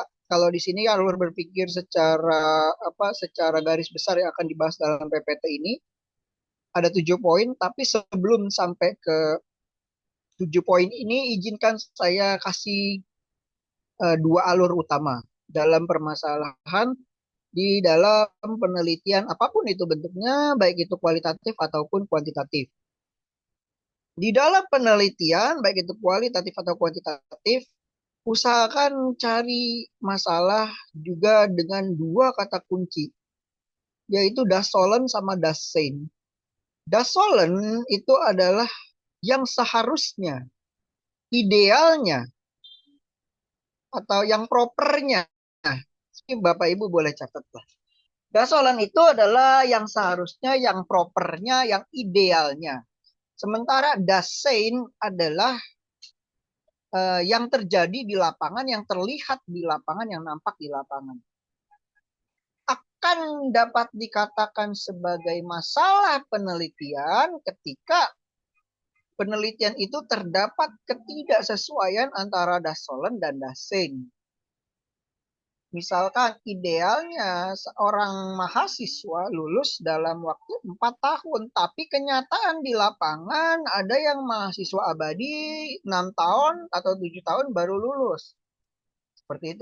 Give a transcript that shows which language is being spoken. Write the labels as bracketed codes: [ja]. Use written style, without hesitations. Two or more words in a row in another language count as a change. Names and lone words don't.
[id] Kalau di sini alur berpikir secara garis besar yang akan dibahas dalam PPT ini ada 7 poin, tapi sebelum sampai ke 7 poin ini, izinkan saya kasih 2 alur utama dalam permasalahan di dalam penelitian apapun itu bentuknya, baik itu kualitatif ataupun kuantitatif. Di dalam penelitian, baik itu kualitatif atau kuantitatif, usahakan cari masalah juga dengan 2 kata kunci, yaitu [de] das sollen [id] sama [de] das sein. Das sollen [id] itu adalah yang seharusnya, idealnya, atau yang propernya. Nah, ini Bapak Ibu boleh catat lah. [de] Das sollen [id] itu adalah yang seharusnya, yang propernya, yang idealnya. Sementara [de] das sein [id] adalah yang terjadi di lapangan, yang terlihat di lapangan, yang nampak di lapangan. Akan dapat dikatakan sebagai masalah penelitian ketika penelitian itu terdapat ketidaksesuaian antara [de] das sollen [id] dan [de] das sein. [id] Misalkan idealnya seorang mahasiswa lulus dalam waktu 4 tahun, tapi kenyataan di lapangan ada yang mahasiswa abadi 6 tahun atau 7 tahun baru lulus. Seperti itu.